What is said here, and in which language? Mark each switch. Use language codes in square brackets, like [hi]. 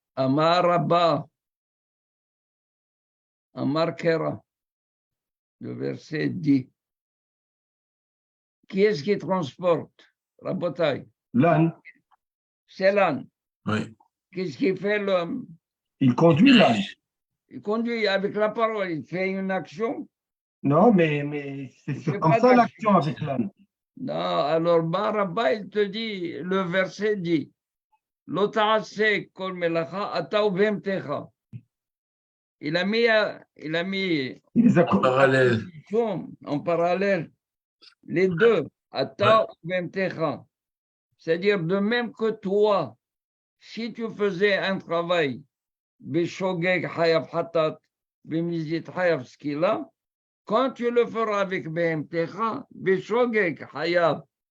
[he] Amar Rabba, Amar Kera, [fr] le verset dit, qui est-ce qui transporte? Rabotai. L'âne. C'est l'âne. Oui. Qu'est-ce qu'il fait l'homme? Il conduit l'âne. Il conduit avec la parole, il fait une action. Non, mais c'est comme ça l'action avec l'âne. Non, alors Rabba, il te dit, le verset dit, [he] לא תעשה כל מלאכה, אתה ובהמתך. [fr] Il a mis Il les a En parallèle. en parallèle les deux, [he] ata ou bemtecha. [fr] C'est-à-dire de même que toi, si tu faisais un travail, [he] beshogeg hayav hatat, bemizit hayav skila, [fr] quand tu le feras avec bemtecha, beshogeg hayav